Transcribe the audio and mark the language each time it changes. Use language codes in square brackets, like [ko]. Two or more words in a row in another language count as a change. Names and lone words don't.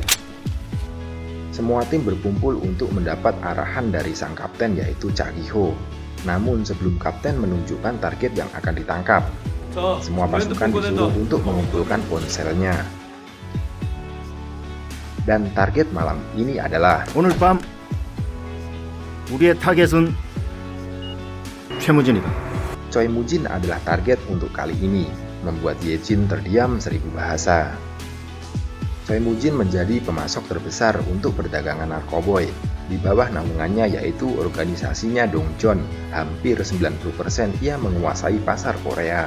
[id] Semua tim berkumpul untuk mendapat arahan dari sang kapten yaitu Cha Gi-ho. Namun sebelum kapten menunjukkan target yang akan ditangkap, semua pasukan disuruh untuk mengumpulkan ponselnya. Dan target malam ini adalah [ko] 오늘 밤 우리의 타겟은 최무진이다. [id] Choi Mujin adalah target untuk kali ini, membuat Yejin terdiam 1000 bahasa. Choi Mujin menjadi pemasok terbesar untuk perdagangan narkoboy. Di bawah naungannya yaitu organisasinya Dongjeon, hampir 90% ia menguasai pasar Korea.